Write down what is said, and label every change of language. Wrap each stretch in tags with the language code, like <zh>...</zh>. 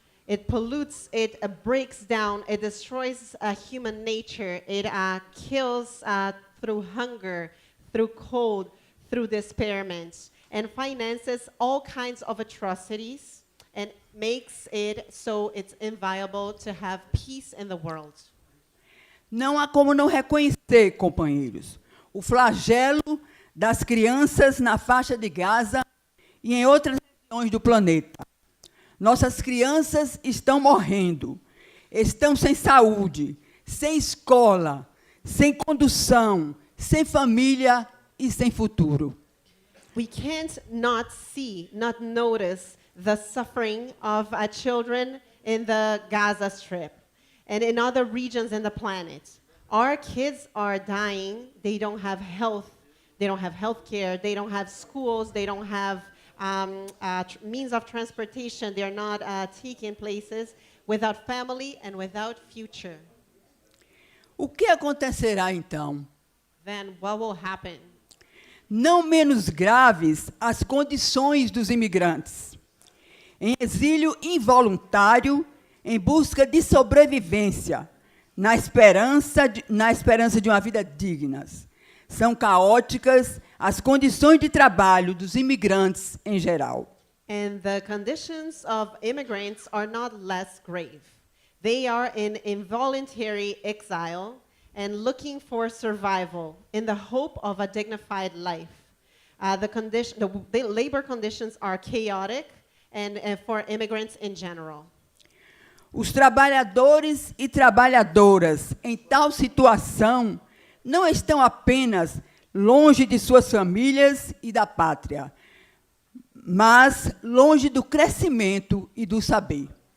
<en>It pollutes, it breaks down, it destroys human nature, it kills through hunger, through cold, through despairment, and finances all kinds of atrocities and makes it so it's inviable to have peace in the world.</en> <pt>Não há como não reconhecer, companheiros, o flagelo das crianças na faixa de Gaza e em outras regiões do planeta. Nossas crianças estão morrendo, estão sem saúde, sem escola, sem condução, sem família e sem futuro.</pt> <en>We can't not see, not notice the suffering of children in the Gaza Strip and in other regions in the planet. Our kids are dying. They don't have health. They don't have health care. They don't have schools. They don't have means of transportation. They're not taking places without family and without future.</en> <pt>O que acontecerá então?</pt> <en>Then what will happen?</en> <pt>Não menos graves as condições dos imigrantes, em exílio involuntário, em busca de sobrevivência, na esperança de uma vida digna. São caóticas as condições de trabalho dos imigrantes em geral.</pt> <en>And the conditions of immigrants are not less grave. They are in involuntary exile and looking for survival in the hope of a dignified life. The labor conditions are chaotic and for immigrants in general.</en> <pt>Os trabalhadores e trabalhadoras em tal situação não estão apenas longe de suas famílias e da pátria, mas longe do crescimento e do saber.</pt>